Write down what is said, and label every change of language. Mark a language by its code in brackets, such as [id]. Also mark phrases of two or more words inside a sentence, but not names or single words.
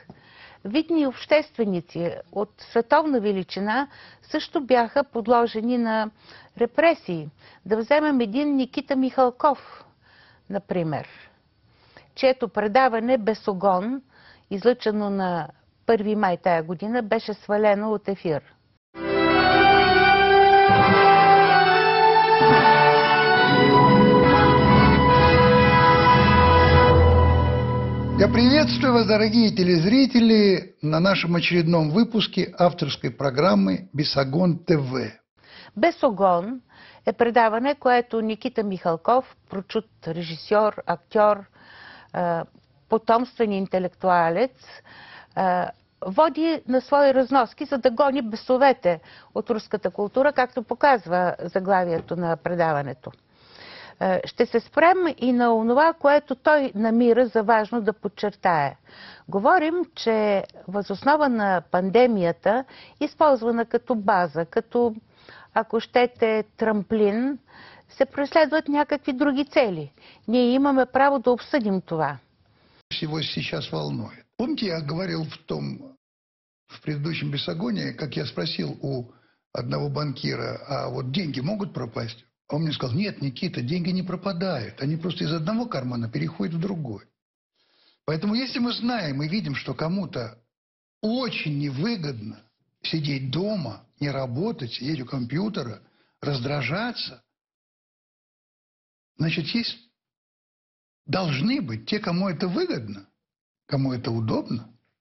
[bg] Видни общественици от световна величина също бяха подложени на репресии. Да вземем един Никита Михалков, например, чието предаване Бесогон, излъчено на 1 май тая година, беше свалено от ефир. [ru] Я приветствую вас, дорогие телезрители, на нашем очередном выпуске авторской программы «Бесогон ТВ». [bg] Бесогон е предаване, което Никита Михалков, прочут режисьор, актьор, потомствен интелектуалец, води на свои разноски, за да гони бесовете от руската култура, както показва заглавието на предаването. Ще се спрем и на онова, което той намира за важно да подчертае. Говорим, че въз основа на пандемията, използвана като база, като, ако щете, трамплин, се преследват някакви други цели. Ние имаме право да обсъдим това. [ru] Всего сейчас волнует. Помните, я говорил в предыдущем Бесогоне, как я спросил у одного банкира, а вот деньги могут пропасть? А он мне сказал: нет, Никита, деньги не пропадают, они просто из одного кармана переходят в другой. Поэтому если мы знаем и видим, что кому-то очень невыгодно сидеть дома, не работать, сидеть у компьютера, раздражаться, значит, должны быть те, кому это выгодно, кому это удобно.